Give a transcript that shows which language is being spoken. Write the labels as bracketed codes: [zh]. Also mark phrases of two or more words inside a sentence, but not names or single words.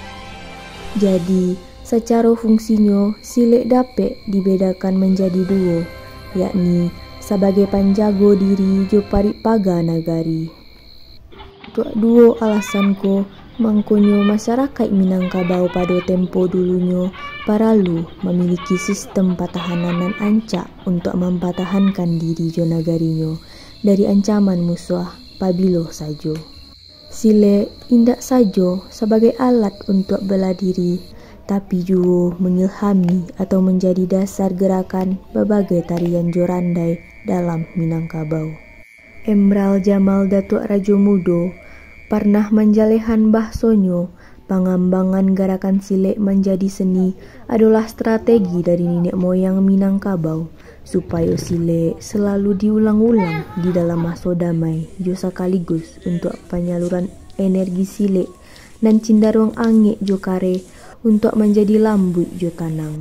[min] Jadi, secara fungsinya sile dapat dibedakan menjadi dua, yakni sebagai penjago diri jo paripaga nagari. Untuk dua alasanku, mangkonyo masyarakat Minangkabau pada tempo dulunya paralu memiliki sistem pertahanan nan ancak untuk mempertahankan diri jo nagarinya dari ancaman musuh pabilo sajo. Sile indak sajo sebagai alat untuk bela diri, tapi juga mengilhami atau menjadi dasar gerakan berbagai tarian jorandai dalam Minangkabau. Emral Jamal Datuk Rajo Mudo pernah menjalehan bahsonyo pengembangan gerakan sile menjadi seni adalah strategi dari nenek moyang Minangkabau supaya sile selalu diulang-ulang di dalam masa damai jo sekaligus untuk penyaluran energi sile dan cindaruang angin jo kare untuk menjadi lambut jo tanang.